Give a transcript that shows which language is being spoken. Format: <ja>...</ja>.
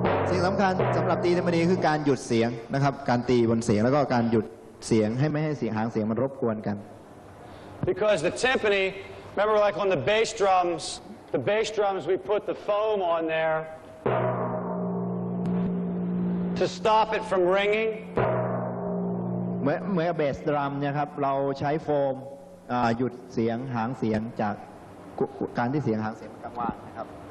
<th>สิ่งสำคัญสำหรับตีทิมปานีคือการหยุดเสียงนะครับการตีบนเสียงแล้วก็การหยุดเสียงให้ไม่ให้เสียงหางเสียงมันรบกวนกัน</th> <en>Because the timpani, remember like on the bass drums, we put the foam on there to stop it from ringing.</en> <th>เหมือนเบสดรัมเนี่ยครับเราใช้โฟมหยุดเสียงหางเสียงจากการที่เสียงหางเสียงมันกังวานนะครับ</th>